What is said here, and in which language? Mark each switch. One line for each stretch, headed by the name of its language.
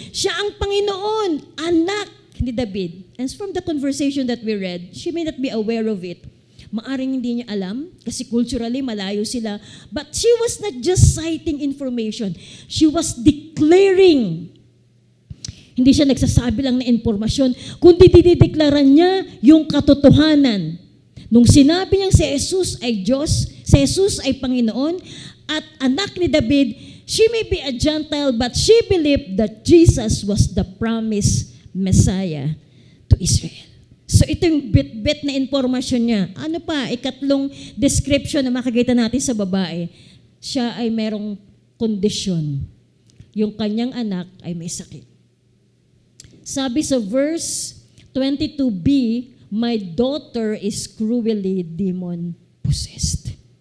Filipino: Siya ang Panginoon, anak ni David.
English: And from the conversation that we read, she may not be aware of it.
Filipino: Maaring hindi niya alam kasi culturally malayo sila.
English: But she was not just citing information. She was declaring.
Filipino: Hindi siya nagsasabi lang na impormasyon, kundi dideklaran niya yung katotohanan. Nung sinabi niyang si Jesus ay Diyos, si Jesus ay Panginoon, at anak ni David,
English: she may be a Gentile, but she believed that Jesus was the promised Messiah to Israel.
Filipino: So ito yung bit-bit na informasyon niya. Ano pa, ikatlong description na makikita natin sa babae, siya ay merong kondisyon. Yung kanyang anak ay may sakit. Sabi sa verse 22b,
English: "My daughter is cruelly demon-possessed."